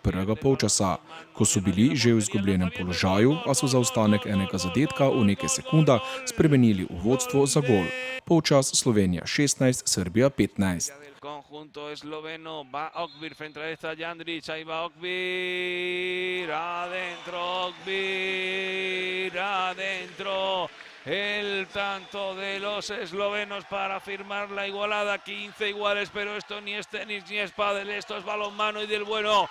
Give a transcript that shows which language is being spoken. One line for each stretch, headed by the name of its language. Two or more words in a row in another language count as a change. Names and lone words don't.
Slovenian: prvega polčasa, ko so bili že v izgubljenem položaju, a so zaostanek enega zadetka v nekaj sekundah spremenili v vodstvo za gol. Polčas Slovenija 16, Srbija 15.
Spanish: Conjunto esloveno, va Okvir frente a esta Jandrić, ahí va Okvir, adentro. El tanto de los eslovenos para firmar la igualada, 15 iguales, pero esto ni es tenis ni es pádel, esto es balonmano y del bueno.